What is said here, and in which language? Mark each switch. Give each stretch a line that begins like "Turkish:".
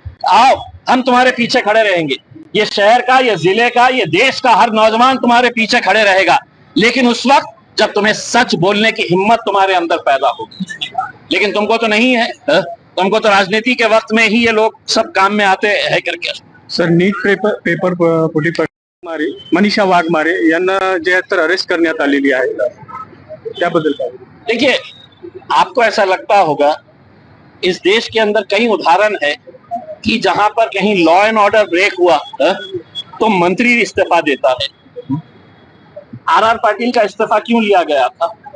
Hindi: आओ हम तुम्हारे पीछे खड़े रहेंगे. ये शहर का, ये जिले का, ये देश का हर नौजवान तुम्हारे पीछे खड़े रहेगा, लेकिन उस वक्त जब तुम्हें सच बोलने की हिम्मत तुम्हारे अंदर पैदा होगी. लेकिन तुमको तो नहीं है, तुमको तो राजनीति के वक्त में ही ये लोग सब काम में आते हैं करके.
Marathi: सर, नीट पेपर फुटी प्रकरणी मनीषा वाघमारे यांना जे तर अरेस्ट करण्यात आलेली आहे, त्याबद्दल काय?
Hindi: देखिए, आपको ऐसा लगता होगा इस देश के अंदर कई उदाहरण है कि जहां पर कहीं लॉ एंड ऑर्डर ब्रेक हुआ तो मंत्री इस्तीफा देता है। आर पाटिल का इस्तीफा क्यों लिया गया था?